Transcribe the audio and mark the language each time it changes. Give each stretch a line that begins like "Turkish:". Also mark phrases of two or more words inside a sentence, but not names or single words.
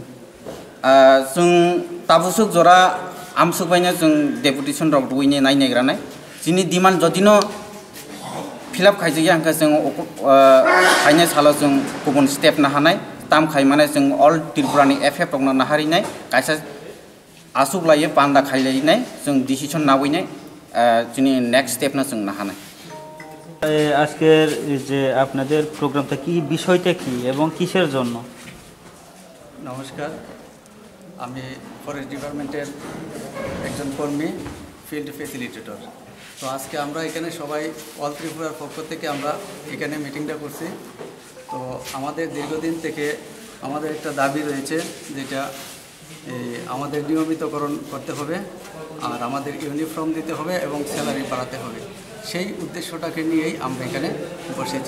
Kok Borok: जों ताबुसुक जरा आमसुक बायना जों डेपुटेशन रक दुइने नायनायग्रानाय जिनि डिमान्ड जदिनो फिलआप खायजया आंखा जों खायनाय सालो जों गुबुन स्टेप ना हानाय ताम खायमाने जों ऑल त्रिपुरानि एफएफ रक ना हारिनाय कायसा आसुक लायो पांडा खायलायनाय जों डिसिशन नावैनाय जोंनि
English: next step
Kok Borok: ना जों ना हानाय
Bangla: আজকের যে আপনাদের প্রোগ্রামটা কি বিষয়টা কি এবং কিসের জন্য নমস্কার আমি
English: forest department
Bangla: একজন কর্মী
English: field facilitator
Bangla: তো আজকে আমরা এখানে সবাই অল ত্রিপুরার পক্ষ থেকে আমরা এখানে মিটিংটা করছি তো আমাদের দীর্ঘদিন থেকে আমাদের একটা দাবি রয়েছে যেটা আমাদের নিয়মিতকরণ করতে হবে আর আমাদের ইউনিফর্ম দিতে হবে এবং স্যালারি বাড়াতে হবে সেই উদ্দেশ্যটাকে নিয়েই আমরা এখানে বসেছি